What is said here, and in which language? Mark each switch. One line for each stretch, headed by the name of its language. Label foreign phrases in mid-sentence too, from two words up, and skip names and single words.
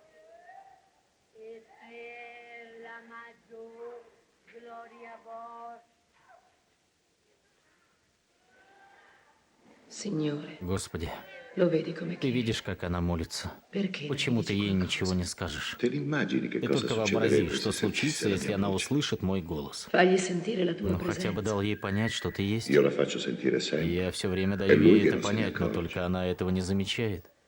Italian: e per la maggior gloria vostra. Signore,
Russian: Господи,
Italian: lo vedi come
Russian: ты
Italian: chiede?
Russian: видишь, как она молится.
Italian: Perché non
Russian: Почему
Italian: gli
Russian: ты
Italian: dici
Russian: ей
Italian: qualcosa?
Russian: ничего не скажешь?
Italian: Te l'immagini che
Russian: Ты
Italian: cosa
Russian: только вообрази,
Italian: succederebbe
Russian: что
Italian: se sentisse
Russian: случится,
Italian: la
Russian: если
Italian: mia
Russian: она
Italian: voce?
Russian: услышит мой голос.
Italian: Fagli sentire la tua
Russian: Ну, хотя бы
Italian: presenza.
Russian: дал ей понять, что ты есть.
Italian: Io la faccio sentire
Russian: И
Italian: sempre.
Russian: я все время
Italian: È
Russian: даю
Italian: lui
Russian: ей
Italian: che
Russian: это
Italian: non se ne
Russian: понять, но
Italian: accorge.
Russian: только она этого не замечает.